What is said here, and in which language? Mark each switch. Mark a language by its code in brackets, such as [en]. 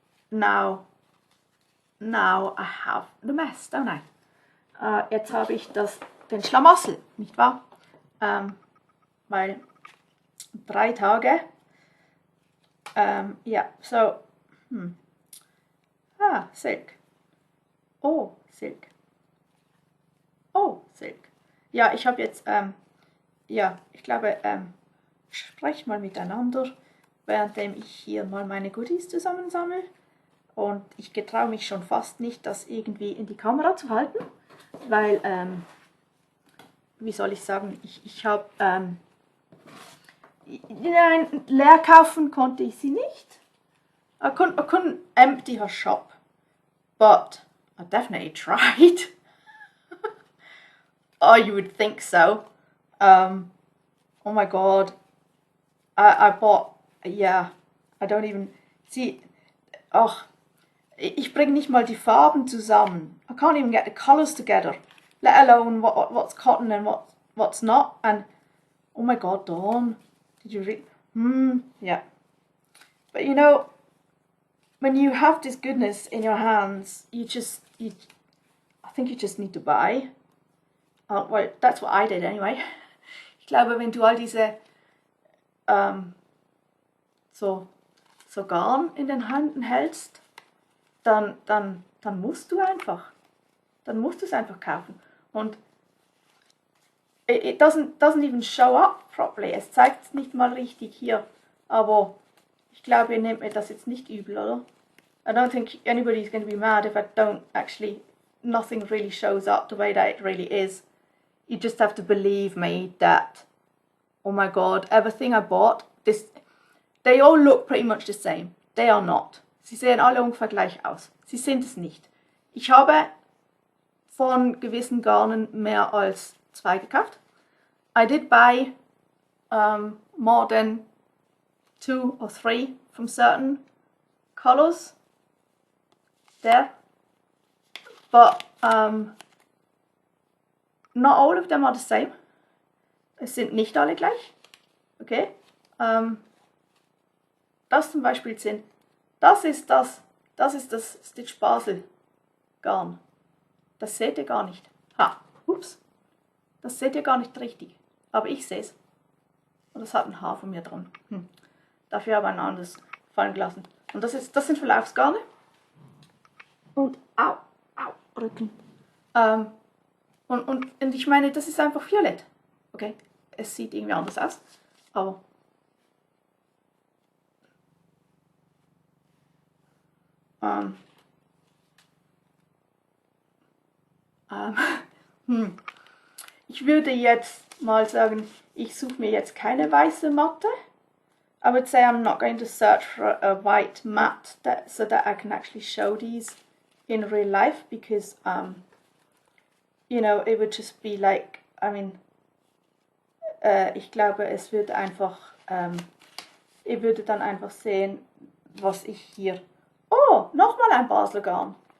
[en] Now I have the mess, don't I? [de] Jetzt habe ich den Schlamassel, nicht wahr? Weil 3 Tage. [en] Yeah, so. Silk. Oh, Silk. Oh, Silk. [de] Ja, ich habe jetzt, ja, ich glaube, sprecht mal miteinander, währenddem ich hier mal meine Goodies zusammensammle. Und ich getraue mich schon fast nicht, das irgendwie in die Kamera zu halten, weil, wie soll ich sagen, ich habe, nein, leer kaufen konnte ich sie nicht. [en] I couldn't empty her shop, but I definitely tried. Oh, you would think so. Oh my god. I bought, yeah, I don't even, see, [de] ach, ich bringe nicht mal die Farben zusammen. [en] I can't even get the colours together, let alone what's cotton and what's not. And, oh my god, Dawn, did you read? Yeah. But you know, when you have this goodness in your hands, I think you just need to buy. Well, that's what I did anyway. [de] Ich glaube, wenn du all diese so Garn in den Händen hältst, dann musst du einfach. Dann musst du es einfach kaufen. [en] Und it doesn't even show up properly. [de] Es zeigt es nicht mal richtig hier. Aber ich glaube, ihr nehmt mir das jetzt nicht übel, oder? [en] I don't think anybody's going to be mad if I don't actually, nothing really shows up the way that it really is. You just have to believe me that, oh my god, everything I bought, they all look pretty much the same. They are not. [de] Sie sehen alle ungefähr gleich aus. Sie sind es nicht. Ich habe von gewissen Garnen mehr als 2 gekauft. [en] I did buy more than 2 or 3 from certain colors there, but not all of them are the same. [de] Es sind nicht alle gleich. Okay. Das zum Beispiel das ist das StitchBasel Garn. Das seht ihr gar nicht. Ups. Das seht ihr gar nicht richtig. Aber ich sehe es. Und das hat ein Haar von mir dran. Dafür habe ich ein anderes fallen gelassen. Und das sind Verlaufsgarne. Und Rücken. Und ich meine, das ist einfach violett. Okay, es sieht irgendwie anders aus, aber ich würde jetzt mal sagen, ich suche mir jetzt keine weiße Matte. [en] I would say I'm not going to search for a white mat so that I can actually show these in real life, because you know, it would just be like, I mean, [de] ich glaube, es wird einfach, ihr würdet dann einfach sehen, was ich hier... Oh, nochmal ein Basel Garn.